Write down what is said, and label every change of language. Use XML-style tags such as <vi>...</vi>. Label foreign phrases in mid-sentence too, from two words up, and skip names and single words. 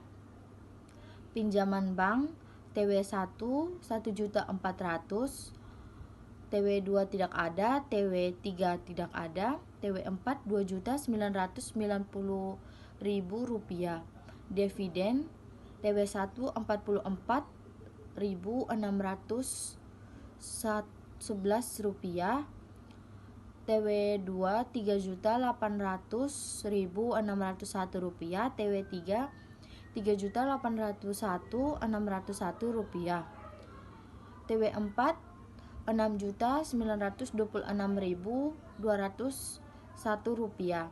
<id>Pinjaman bank TW1 Rp1.400.000, TW2 tidak ada, TW3 tidak ada, TW4 Rp2.990.000. Dividen TW1 Rp44.611, TW2 Rp3.800.601, TW3 Rp3.801.601, TW4 Rp6.926.201.</id>